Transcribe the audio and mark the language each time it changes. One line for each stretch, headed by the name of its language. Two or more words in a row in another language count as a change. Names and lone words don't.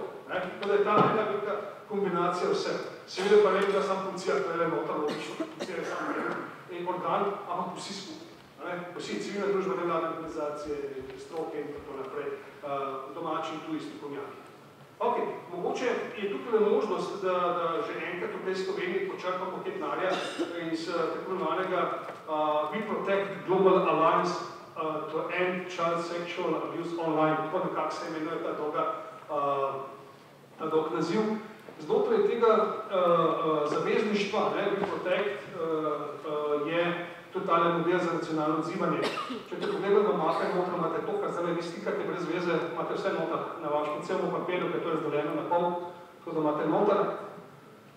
Slovenian: Tako da je ta neka kombinacija vse. Seveda pa vem, da sam policija, to je nota logično, policija je sam en organ, ampak vsi smo. Vsi civilne družbe, nevladne organizacije, stroke in tako naprej, domači in tuji strokovnjaki. Ok, mogoče je tukaj možnost, da že enkrat v tej Sloveniji počrpamo kaj denarja iz tako imenovanega We Protect Global Alliance to End Child Sexual Abuse Online, tako nekako se imenuje ta dolg naziv. Znotraj tega zavezništva, We Protect, je tudi tale model za nacionalno odzivanje. Če te pogledamo mape, notro imate to, kar zdaj vi slikate brez veze, imate vse notar na vašem celom papirju, ker to je razdeljeno na pol, tako da imate notar.